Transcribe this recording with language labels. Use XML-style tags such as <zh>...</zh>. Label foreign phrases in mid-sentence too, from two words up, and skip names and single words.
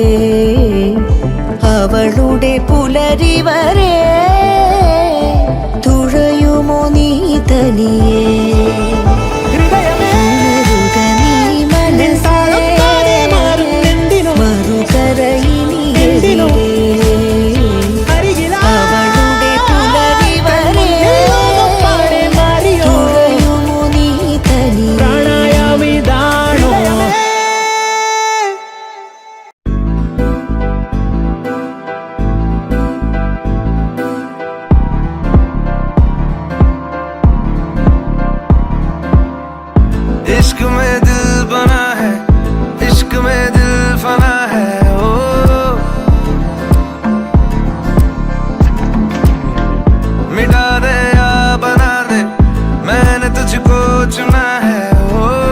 <ml>അവളുടെ പുലരി വരെ തുഴയുമോ നീ തനിയേ ഉണരുക നീ മനസ്സേ മറുകര ഇനി എവിടെ അവളുടെ പുലരി വരെ തുഴയുമോ നീ തനിയേ പ്രണയമിതാണോ</ml> <hi>इश्क में दिल बना है इश्क में दिल फना है ओ मिटा दे या बना दे मैंने तुझको चुना है ओ</hi>